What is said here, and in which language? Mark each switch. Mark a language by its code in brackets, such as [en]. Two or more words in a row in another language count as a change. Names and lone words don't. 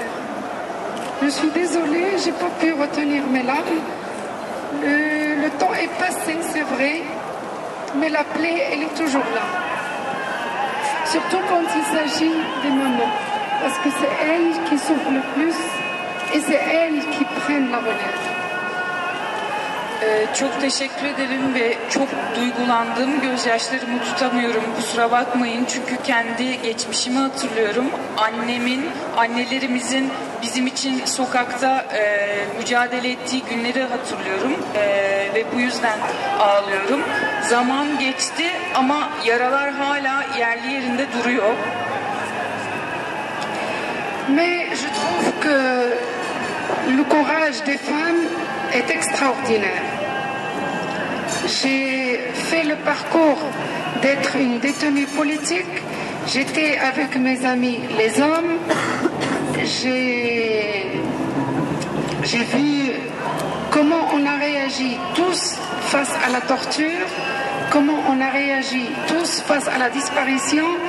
[fr] Je suis désolée, j'ai pas pu retenir mes larmes. Le temps est passé, c'est vrai, mais la plaie, elle est toujours là. Surtout quand il s'agit des mamans, parce que c'est elles qui souffrent le plus et c'est elles qui prennent la relève. [tr] Çok teşekkür ederim ve çok duygulandım. Gözyaşlarımı tutamıyorum. Kusura bakmayın çünkü kendi geçmişimi hatırlıyorum. Annelerimizin bizim için sokakta mücadele ettiği günleri hatırlıyorum ve bu yüzden ağlıyorum. Zaman geçti ama yaralar hala yerli yerinde duruyor. [fr] Mais je trouve que le courage des femmes est extraordinaire. J'ai fait le parcours d'être une détenue politique. J'étais avec mes amis les hommes. J'ai vu comment on a réagi tous face à la torture, comment on a réagi tous face à la disparition.